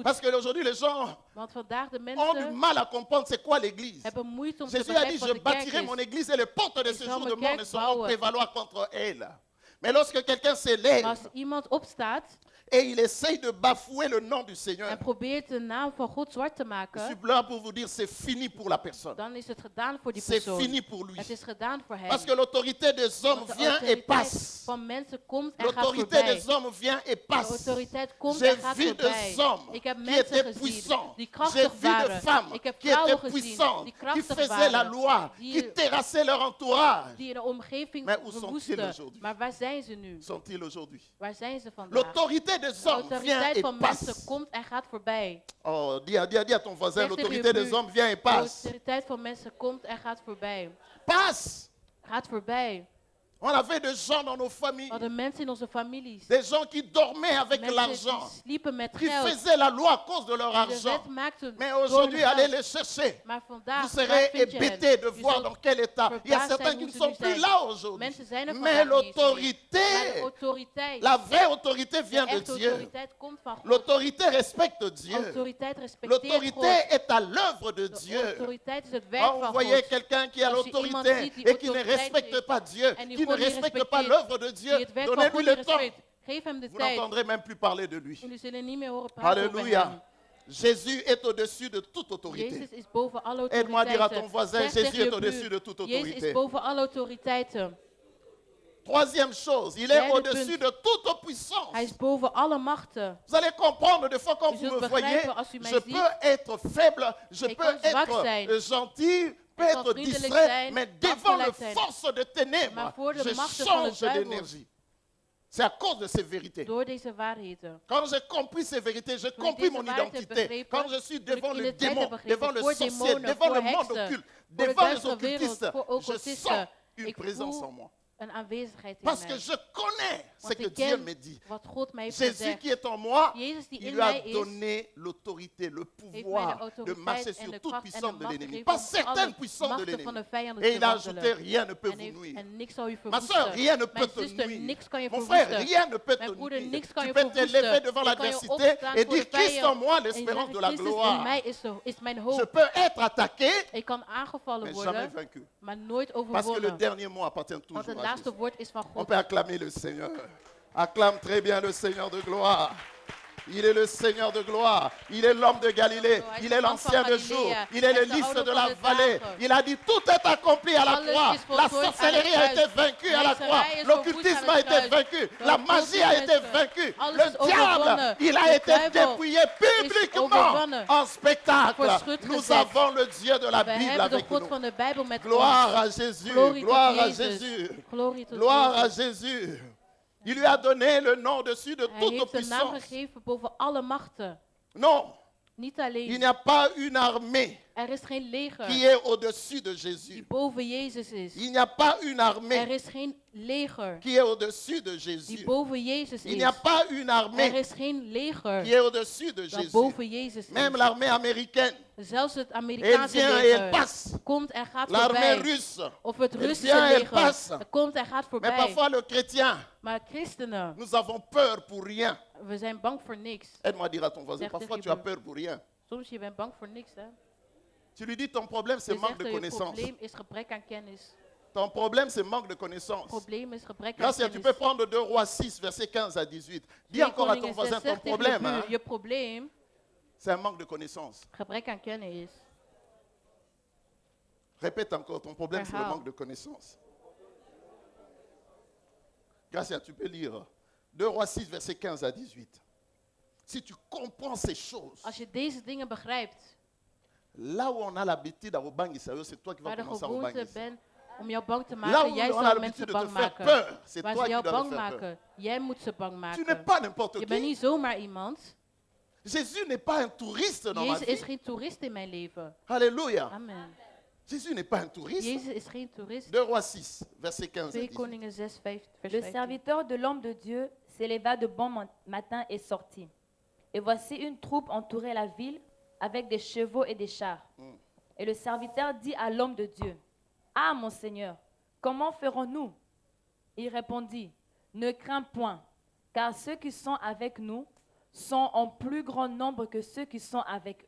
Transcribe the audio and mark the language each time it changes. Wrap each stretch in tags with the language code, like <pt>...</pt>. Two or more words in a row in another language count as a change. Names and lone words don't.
<fr>parce qu'aujourd'hui les gens</fr> <nl>Want vandaag de</nl> <fr>ont du</fr> <nl>mensen</nl> <fr>mal à comprendre c'est quoi l'église.</fr> <nl>hebben moeite om te</nl> <fr>Jésus a dit,</fr> <nl>begrijpen</nl> <fr>je</fr> <nl>wat de kerk</nl> <fr>bâtirai mon</fr> <nl>is.</nl> <fr>église et les portes de</fr> <nl>Ik</nl> <fr>ce</fr> <nl>zal</nl> <fr>jour de</fr> <nl>mijn</nl> <fr>mort</fr> <nl>kerk</nl> <fr>ne sauront</fr> <nl>bouwen.</nl> <fr>prévaloir contre elle. Mais lorsque quelqu'un</fr> <nl>Maar</nl> <fr>s'élève</fr> <nl>als iemand opstaat</nl> <fr>et il essaye de bafouer le nom du Seigneur,</fr> <nl>en probeert de naam van God zwart te</nl> <fr>je</fr> <nl>maken,</nl> <fr>suis là pour vous dire, c'est fini pour la personne.</fr> <nl>dan is het gedaan voor die</nl> <fr>C'est</fr> <nl>persoon.</nl> <fr>fini pour lui.</fr> <nl>Het is gedaan voor hem.</nl> <fr>Parce que l'autorité des hommes</fr> <nl>Want de</nl> <fr>vient et</fr> <nl>autoriteit</nl> <fr>passe.</fr> <nl>van mensen komt en gaat</nl> <fr>L'autorité</fr> <nl>voorbij.</nl> <fr>des hommes vient et</fr> <nl>De</nl> <fr>passe.</fr> <nl>autoriteit komt</nl> <fr>J'ai</fr> <nl>en gaat</nl> <fr>vu</fr> <nl>voorbij.</nl> <fr>des hommes</fr> <nl>Ik heb</nl> <fr>qui</fr> <nl>mensen</nl> <fr>étaient</fr> <nl>gezien</nl> <fr>puissants.</fr> <nl>die</nl> <fr>J'ai</fr> <nl>krachtig</nl> <fr>vu des</fr> <nl>waren.</nl> <fr>femmes</fr> <nl>Ik heb</nl> <fr>qui étaient</fr> <nl>vrouwen gezien</nl> <fr>puissantes,</fr> <nl>die</nl> <fr>qui</fr> <nl>krachtig</nl> <fr>faisaient la</fr> <nl>waren.</nl> <fr>loi,</fr> <nl>Die-</nl> <fr>qui terrassaient leur entourage.</fr> <nl>Die in de omgeving Maar hoe</nl> <fr>sont-ils</fr> <nl>verwoesten.</nl> <fr>aujourd'hui?</fr> <nl>Maar waar zijn ze nu?</nl> <fr>Sont-ils aujourd'hui?</fr> <nl>Waar zijn ze vandaag?</nl> <fr>L'autorité des</fr> <nl>De</nl> <fr>hommes vient</fr> <nl>autoriteit</nl> <fr>et</fr> <nl>van mensen</nl> <fr>passe.</fr> <nl>komt en gaat voorbij.</nl> <fr>Oh, dis à ton voisin,</fr> <nl>Zeg tegen</nl> <fr>l'autorité</fr> <nl>je</nl> <fr>des</fr> <nl>buur,</nl> <fr>hommes vient et</fr> <nl>De</nl> <fr>passe.</fr> <nl>autoriteit van mensen komt en gaat voorbij.</nl> <fr>Passe.</fr> <nl>Gaat voorbij.</nl> <fr>On avait des gens dans nos</fr> <nl>We</nl> <fr>familles,</fr> <nl>hadden mensen in onze families.</nl> <fr>des gens qui dormaient avec</fr> <nl>Mensen</nl> <fr>l'argent,</fr> <nl>die sliepen met</nl> <fr>qui</fr> <nl>geld.</nl> <fr>faisaient la loi à cause de leur</fr> <nl>Die de</nl> <fr>argent.</fr> <nl>wet maakten</nl> <fr>Mais</fr> <nl>door</nl> <fr>aujourd'hui,</fr> <nl>hun</nl> <fr>allez</fr> <nl>geld.</nl> <fr>les chercher.</fr> <nl>Maar vandaag,</nl> <fr>Vous</fr> <nl>waar</nl> <fr>serez</fr> <nl>vind je hen?</nl> <fr>hébétés de</fr> <nl>Je</nl> <fr>voir</fr> <nl>zult</nl> <fr>dans quel état. Il y a</fr> <nl>verbaasd</nl> <fr>certains</fr> <nl>zijn</nl> <fr>qui ne</fr> <nl>hoe ze</nl> <fr>sont</fr> <nl>nu</nl> <fr>plus</fr> <nl>zijn.</nl> <fr>là aujourd'hui.</fr> <nl>Mensen zijn er</nl> <fr>Mais</fr> <nl>vandaag niet eens meer. Maar de</nl> <fr>l'autorité,</fr> <nl>autoriteit,</nl> <fr>la vraie autorité</fr> <nl>de</nl> <fr>vient de</fr> <nl>echte</nl> <fr>Dieu.</fr> <nl>autoriteit komt van God.</nl> <fr>L'autorité respecte Dieu.</fr> <nl>Autoriteit respecteert</nl> <fr>L'autorité</fr> <nl>God.</nl> <fr>est à l'œuvre de</fr> <nl>De</nl> <fr>Dieu.</fr> <nl>autoriteit is het werk</nl> <fr>Quand vous</fr> <nl>van</nl> <fr>voyez</fr> <nl>God.</nl> <fr>quelqu'un qui a</fr> <nl>Als je iemand</nl> <fr>l'autorité</fr> <nl>ziet die</nl> <fr>et qui ne</fr> <nl>autoriteit</nl> <fr>respecte</fr> <nl>heeft</nl> <fr>pas Dieu,</fr> <nl>en die</nl> <fr>qui ne</fr> <nl>God niet</nl> <fr>respecte pas</fr> <nl>respecteert,</nl> <fr>l'œuvre de Dieu,</fr> <nl>die het werk van</nl> <fr>donnez-lui</fr> <nl>God</nl> <fr>le</fr> <nl>niet</nl> <fr>temps.</fr> <nl>respecteert, geef hem de</nl> <fr>Vous</fr> <nl>tijd.</nl> <fr>n'entendrez même plus parler de lui.</fr> <nl>Jullie zullen niet meer horen praten over hem.</nl> <fr>Alléluia. Jésus est au-dessus de toute autorité.</fr> <nl>Jezus is boven alle</nl> <fr>Aide-moi à dire à ton</fr> <nl>autoriteiten.</nl> <fr>voisin,</fr> <nl>Zeg</nl> <fr>Jésus</fr> <nl>tegen</nl> <fr>est</fr> <nl>je</nl> <fr>au-dessus</fr> <nl>buur,</nl> <fr>de toute</fr> <nl>Jezus</nl> <fr>autorité.</fr> <nl>is boven alle autoriteiten.</nl> <fr>Troisième chose, il est</fr> <nl>Derde</nl> <fr>au-dessus</fr> <nl>punt.</nl> <fr>de toute puissance.</fr> <nl>Hij is boven alle machten.</nl> <fr>Vous allez comprendre, des fois quand</fr> <nl>U</nl> <fr>vous</fr> <nl>zult</nl> <fr>me voyez,</fr> <nl>begrijpen als u mij</nl> <fr>je</fr> <nl>ziet.</nl> <fr>peux être faible, je</fr> <nl>Ik</nl> <fr>peux</fr> <nl>kan zwak</nl> <fr>être</fr> <nl>zijn.</nl> <fr>gentil, peut</fr> <nl>Ik kan</nl> <fr>être</fr> <nl>vriendelijk</nl> <fr>distrait,</fr> <nl>zijn,</nl> <fr>mais devant les</fr> <nl>afgeleid zijn.</nl> <fr>forces de ténèbres,</fr> <nl>Maar voor de</nl> <fr>je</fr> <nl>machten van de</nl> <fr>change</fr> <nl>duivel.</nl> <fr>d'énergie. C'est à cause de ces vérités.</fr> <nl>Door deze waarheden.</nl> <fr>Quand j'ai compris ces vérités, j'ai</fr> <nl>Toen ik</nl> <fr>compris</fr> <nl>deze</nl> <fr>mon</fr> <nl>waarheid heb</nl> <fr>identité.</fr> <nl>begrepen,</nl> <fr>Quand je suis</fr> <nl>toen ik</nl> <fr>devant le</fr> <nl>identiteit</nl> <fr>démon,</fr> <nl>heb begrepen,</nl> <fr>devant le</fr> <nl>voor</nl> <fr>sorcier,</fr> <nl>demonen,</nl> <fr>devant</fr> <nl>voor</nl> <fr>le monde</fr> <nl>heksen,</nl> <fr>occulte,</fr> <nl>voor de</nl> <fr>devant les</fr> <nl>duistere wereld,</nl> <fr>occultistes,</fr> <nl>voor</nl> <fr>je</fr> <nl>occultisten,</nl> <fr>sens une</fr> <nl>ik</nl> <fr>présence</fr> <nl>voel</nl> <fr>en moi.</fr> <nl>een aanwezigheid in</nl> <fr>Parce que</fr> <nl>mij.</nl> <fr>je connais ce</fr> <nl>Want</nl> <fr>que</fr> <nl>ik</nl> <fr>Dieu</fr> <nl>ken</nl> <fr>me dit.</fr> <nl>wat God mij heeft</nl> <fr>Jésus</fr> <nl>gezegd.</nl> <fr>qui est en moi,</fr> <nl>Jezus die</nl> <fr>il</fr> <nl>in</nl> <fr>lui a</fr> <nl>mij is,</nl> <fr>donné l'autorité, le</fr> <nl>heeft mij de</nl> <fr>pouvoir de</fr> <nl>autoriteit</nl> <fr>marcher</fr> <nl>en</nl> <fr>sur</fr> <nl>de</nl> <fr>toute</fr> <nl>kracht en de</nl> <fr>puissance de</fr> <nl>macht</nl> <fr>l'ennemi.</fr> <nl>gegeven</nl> <fr>Pas</fr> <nl>om</nl> <fr>certaines</fr> <nl>alle</nl> <fr>puissances de</fr> <nl>machten van</nl> <fr>l'ennemi.</fr> <nl>de vijanden</nl> <fr>Et</fr> <nl>te</nl> <fr>il a ajouté,</fr> <nl>wandelen.</nl> <fr>rien ne peut</fr> <nl>En,</nl> <fr>vous nuire.</fr> <nl>en niks zal u</nl> <fr>Ma soeur,</fr> <nl>verwoesten.</nl> <fr>rien ne peut</fr> <nl>Mijn</nl> <fr>te</fr> <nl>zuster,</nl> <fr>nuire.</fr> <nl>niks kan je</nl> <fr>Mon frère,</fr> <nl>verwoesten.</nl> <fr>rien ne peut</fr> <nl>Mijn</nl> <fr>te</fr> <nl>broeder,</nl> <fr>nuire.</fr> <nl>niks kan</nl> <fr>Tu</fr> <nl>je</nl> <fr>peux te</fr> <nl>verwoesten.</nl> <fr>lever devant</fr> <nl>Je kan je</nl> <fr>l'adversité</fr> <nl>opstaan</nl> <fr>et</fr> <nl>voor de</nl> <fr>dire Christ en</fr> <nl>vijand</nl> <fr>moi,</fr> <nl>en</nl> <fr>l'espérance</fr> <nl>zeggen,</nl> <fr>de la</fr> <nl>Christus in</nl> <fr>gloire.</fr> <nl>mij is mijn</nl> <fr>Je</fr> <nl>hoop.</nl> <fr>peux être attaqué,</fr> <nl>Ik kan aangevallen</nl> <fr>mais jamais</fr> <nl>worden,</nl> <fr>vaincu.</fr> <nl>maar nooit</nl> <fr>Parce que le</fr> <nl>overwonnen.</nl> <fr>dernier mot appartient</fr> <nl>Want</nl> <fr>toujours</fr> <nl>het</nl> <fr>à</fr> <nl>laatste</nl> <fr>Jésus.</fr> <nl>woord is van</nl> <fr>On</fr> <nl>God.</nl> <fr>peut acclamer le Seigneur. Acclame très bien le Seigneur de gloire. Il est le Seigneur de gloire. Il est l'homme de Galilée. Il est l'ancien de jour. Il est le lys de la vallée. Il a dit tout est accompli à la croix. La sorcellerie a été vaincue à la croix. L'occultisme a été vaincu. La magie a été vaincue. Le diable, il a été dépouillé publiquement en spectacle. Nous avons le Dieu de la</fr> <nl>We</nl> <fr>Bible</fr> <nl>hebben de</nl> <fr>avec</fr> <nl>God</nl> <fr>nous.</fr> <nl>van de Bijbel met</nl> <fr>Gloire</fr> <nl>ons.</nl> <fr>à Jésus.</fr> <nl>Glorie</nl> <fr>Gloire</fr> <nl>tot</nl> <fr>à</fr> <nl>Jezus.</nl> <fr>Jésus.</fr> <nl>Glorie tot</nl> <fr>Gloire à</fr> <nl>Jezus.</nl> <fr>Jésus. Il lui a donné le nom dessus de</fr> <nl>Hij</nl> <fr>toute</fr> <nl>heeft een naam</nl> <fr>puissance.</fr> <nl>gegeven boven alle machten.</nl> <fr>Non,</fr> <nl>Niet</nl> <fr>il</fr> <nl>alleen.</nl> <fr>n'y a pas une armée</fr> <nl>Er is geen</nl> <fr>qui</fr> <nl>leger</nl> <fr>est au-dessus de</fr> <nl>die</nl> <fr>Jésus.</fr> <nl>boven Jezus is.</nl> <fr>Il n'y a pas une</fr> <nl>Er</nl> <fr>armée</fr> <nl>is geen leger</nl> <fr>qui est au-dessus de</fr> <nl>die</nl> <fr>Jésus.</fr> <nl>boven Jezus</nl> <fr>Il n'y a</fr> <nl>is.</nl> <fr>pas une</fr> <nl>Er</nl> <fr>armée</fr> <nl>is geen leger</nl> <fr>qui est au-dessus de</fr> <nl>dat</nl> <fr>Jésus.</fr> <nl>boven Jezus</nl> <fr>Même</fr> <nl>is.</nl> <fr>l'armée américaine,</fr> <nl>Zelfs het</nl> <fr>elle</fr> <nl>Amerikaanse</nl> <fr>vient et elle</fr> <nl>leger</nl> <fr>passe.</fr> <nl>komt en gaat</nl> <fr>L'armée</fr> <nl>voorbij.</nl> <fr>russe.</fr> <nl>Of het</nl> <fr>elle</fr> <nl>Russische</nl> <fr>vient, elle</fr> <nl>leger</nl> <fr>passe.</fr> <nl>het komt en gaat</nl> <fr>Mais</fr> <nl>voorbij.</nl> <fr>parfois le chrétien,</fr> <nl>Maar christenen,</nl> <fr>nous avons peur pour rien.</fr> <nl>we zijn bang voor niks.</nl> <fr>Aide-moi à dire à ton voisin,</fr> <nl>Zeg</nl> <fr>parfois</fr> <nl>tegen</nl> <fr>tu</fr> <nl>je</nl> <fr>as peur pour rien.</fr> <nl>Soms je bent bang voor niks, hè.</nl> <fr>Tu lui dis ton problème c'est</fr> <nl>Je</nl> <fr>manque</fr> <nl>zegt</nl> <fr>de</fr> <nl>dat je</nl> <fr>connaissance.</fr> <nl>probleem is gebrek aan kennis.</nl> <fr>Ton problème c'est manque de connaissance.</fr> <nl>Probleem is gebrek aan</nl> <fr>Gracia, tu</fr> <nl>kennis.</nl> <fr>peux prendre 2 Rois 6, versets 15 à 18. Dis</fr> <nl>2</nl> <fr>encore à ton</fr> <nl>Koningen</nl> <fr>voisin</fr> <nl>6</nl> <fr>ton</fr> <nl>zegt tegen je</nl> <fr>problème,</fr> <nl>buur,</nl> <fr>hein,</fr> <nl>je probleem,</nl> <fr>c'est un manque de connaissance.</fr> <nl>gebrek aan kennis.</nl> <fr>Répète encore, ton problème c'est le</fr> <nl>Herhaal.</nl> <fr>manque de connaissance. Gracia, tu peux lire 2 Rois 6, versets 15 à 18. Si tu comprends ces choses,</fr> <nl>Als je deze dingen begrijpt,</nl> <fr>là où on a l'habitude à Obangi, c'est toi qui vas</fr> <nl>waar de</nl> <fr>commencer à</fr> <nl>gewoonte Obangi. bent om jou bang te</nl> <fr>Là</fr> <nl>maken,</nl> <fr>où</fr> <nl>jij</nl> <fr>on a</fr> <nl>zal</nl> <fr>l'habitude</fr> <nl>mensen</nl> <fr>de te</fr> <nl>bang</nl> <fr>faire</fr> <nl>maken.</nl> <fr>peur, c'est</fr> <nl>Waar</nl> <fr>toi</fr> <nl>ze</nl> <fr>qui</fr> <nl>jou</nl> <fr>dois</fr> <nl>bang</nl> <fr>le faire peur.</fr> <nl>maken, jij moet ze bang</nl> <fr>Tu n'es</fr> <nl>maken.</nl> <fr>pas n'importe</fr> <nl>Je bent</nl> <fr>qui.</fr> <nl>niet zomaar iemand.</nl> <fr>Jésus n'est pas un touriste dans ma</fr> <nl>Jezus is</nl> <fr>vie.</fr> <nl>geen toerist in mijn leven.</nl> <fr>Alléluia.</fr> <nl>Amen.</nl> <fr>Jésus n'est pas un touriste.</fr> <nl>Jezus is geen toerist.</nl> <fr>2 Rois 6, verset 15 à</fr> <nl>2</nl> <fr>18.</fr> <nl>Koningen 6, 5, vers</nl> <fr>Le</fr> <nl>15.</nl> <fr>serviteur de l'homme de Dieu s'éleva de bon matin et sortit. Et voici une troupe entourait la ville avec des chevaux et des chars. Et le serviteur dit à l'homme de Dieu, « Ah, mon Seigneur, comment ferons-nous » Il répondit, « Ne crains point, car ceux qui sont avec nous sont en plus grand nombre que ceux qui sont avec eux.</fr>